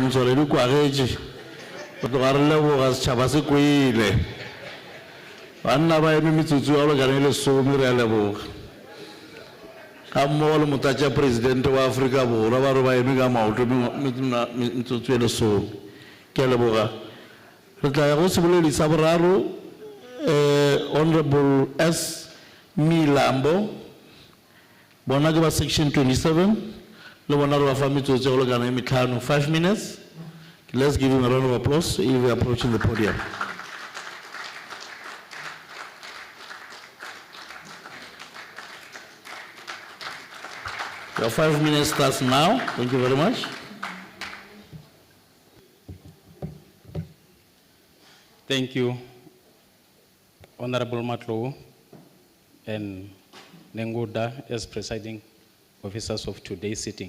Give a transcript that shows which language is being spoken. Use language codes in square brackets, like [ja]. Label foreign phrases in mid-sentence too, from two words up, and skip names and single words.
[nso] Motswaledi kwa getše go tloga re leboga setšhaba se kwele banna ba eme metsotso ya lekane lesome re a leboga ka mmogo le motatša presidente wa Afrika Borwa ba re ba eme ka maoto metsotso e lesome. Ke a leboga. Re tla ya go seboledi sa boraro Honorable S. Milambo bona ke ba section 27 le bona re ba fa metsotso go lekana e metlhano 5 minutes. [en] Let's give him a round of applause if we are approaching the podium. Your 5 minutes starts now. Thank you very much. Thank you, Honorable Matlo and Nenguda as presiding officers of today's sitting.